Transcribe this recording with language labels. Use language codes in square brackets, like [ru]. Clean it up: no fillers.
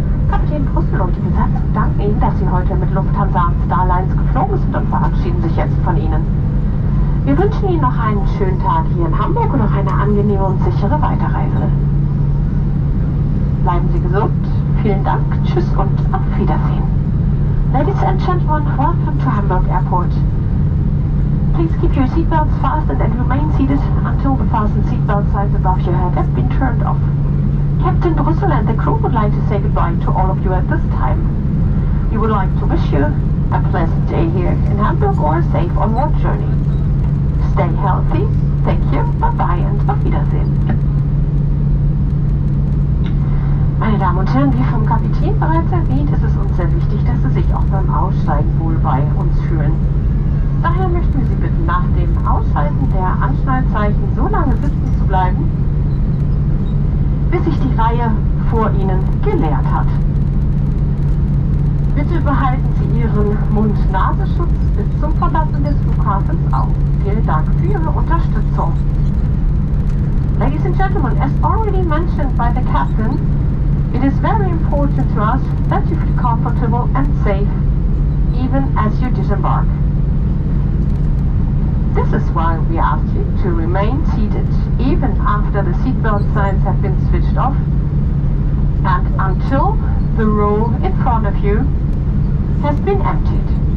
[de] Kapitän Brüssel und die Besatzung danken Ihnen, dass Sie heute mit Lufthansa und Starlines geflogen sind und verabschieden sich jetzt von Ihnen. Wir wünschen Ihnen noch einen schönen Tag hier in Hamburg und noch eine angenehme und sichere Weiterreise. Bleiben Sie gesund, vielen Dank, tschüss und auf Wiedersehen. [en] Ladies and gentlemen, welcome to Hamburg Airport. Please keep your seatbelts fastened and remain seated until the fastened seatbelt signs above your head have been turned off. Captain Brüssel and the crew would like to say goodbye to all of you at this time. We would like to wish you a pleasant day here in Hamburg or a safe onward journey. Stay healthy, thank you, bye-bye and [de] auf Wiedersehen. Meine Damen und Herren, wie vom Kapitän bereits erwähnt, ist es uns sehr wichtig, dass Sie sich auch beim Aussteigen wohl bei uns fühlen. Daher möchten wir Sie bitten, nach dem Ausschalten der Anschnallzeichen so lange sitzen zu bleiben, bis sich die Reihe vor Ihnen geleert hat. Bitte behalten Sie Ihren Mund-Nasenschutz bis zum Verlassen des Flughafens auf. Vielen Dank für Ihre Unterstützung. [en] Ladies and gentlemen, as already mentioned by the captain, it is very important to us that you feel comfortable and safe even as you disembark. This is why we ask you to remain seated even after the seatbelt signs have been switched off and until the row in front of you has been emptied.